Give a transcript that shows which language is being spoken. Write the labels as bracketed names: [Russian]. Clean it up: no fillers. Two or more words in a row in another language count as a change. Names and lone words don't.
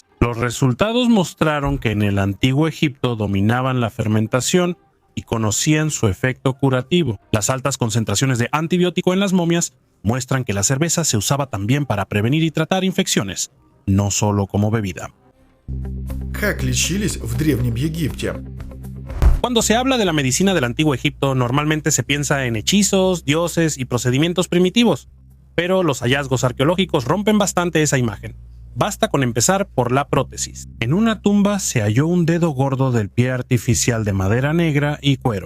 [Spanish] Los resultados mostraron que en el antiguo Egipto dominaban la fermentación y conocían su efecto curativo. Las altas concentraciones de antibiótico en las momias muestran que la cerveza se usaba también para prevenir y tratar infecciones, no solo como bebida. [Russian] Как лечились в Древнем Египте? [Spanish] Cuando se habla de la medicina del antiguo Egipto, normalmente se piensa en hechizos, dioses y procedimientos primitivos, pero los hallazgos arqueológicos rompen bastante esa imagen. Basta con empezar por la prótesis. En una tumba se halló un dedo gordo del pie artificial de madera negra y cuero.